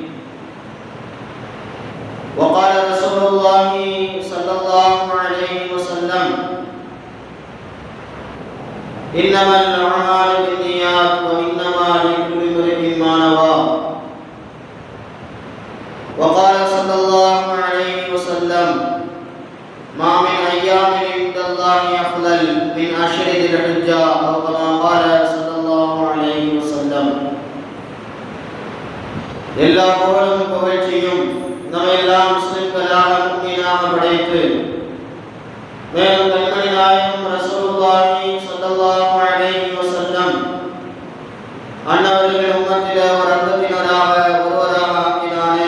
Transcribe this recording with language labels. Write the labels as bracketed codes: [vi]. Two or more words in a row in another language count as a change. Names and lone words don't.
[ar] وقال رسول الله صلى الله عليه وسلم إنما الأعمال بالنيات وإنما لكل امرئ ما نوى. وقال صلى الله عليه وسلم ما من أيام عند الله أفضل من 10 ذي الحجة أو كما قال صلى الله عليه وسلم. [ta] எல்லா புகழும் புகழ்ச்சியும் நம்மெல்லாம் முஸ்லிம்களாக முஃமினாக படைத்து மேலும் கண்மணி நாயகம் [ar] رسول الله صلى الله عليه وسلم [ta] அன்னவர்கள் உம்மத்திலே ஒரு அங்கத்தினராக ஒருவராக ஆக்கினானே.